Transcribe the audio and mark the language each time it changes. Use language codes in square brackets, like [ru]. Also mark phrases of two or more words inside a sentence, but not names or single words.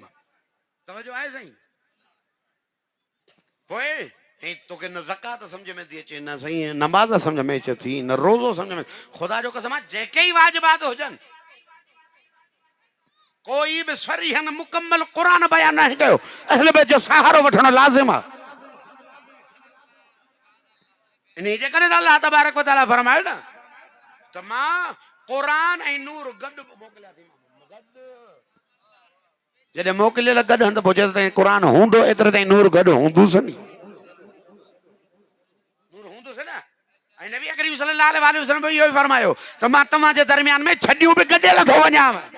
[sd] तवजो आहे साईं पोइ ऐं तोखे न ज़कात सम्झ में थी अचे न साईं नमाज़ सम्झ में अचे थी न रोज़ो सम्झ में। ख़ुदा जो कसम आहे जेके ई वाजिबात हुजनि कोई बि सरीहन मुकम्मल कुरान बयान न कयो अहल बैत जो सहारो वठणो लाज़िम आहे। इन जे करे त [ar] الله تبارك وتعالى [sd] फरमायो न त मां कुरान ऐं नूर गॾु मोकिलिया थी। जॾहिं मोकिलियल गॾु हंधि पोइ जेसि ताईं क़ुरान हूंदो एतिरे ताईं नूर गॾु हूंदुसि नी नूर हूंदुसि न। ऐं नबी करीम [ar] صلى الله عليه وسلم [sd] इहो ई फरमायो त मां तव्हांजे दरमियान में छॾियूं बि गॾियल थो वञां।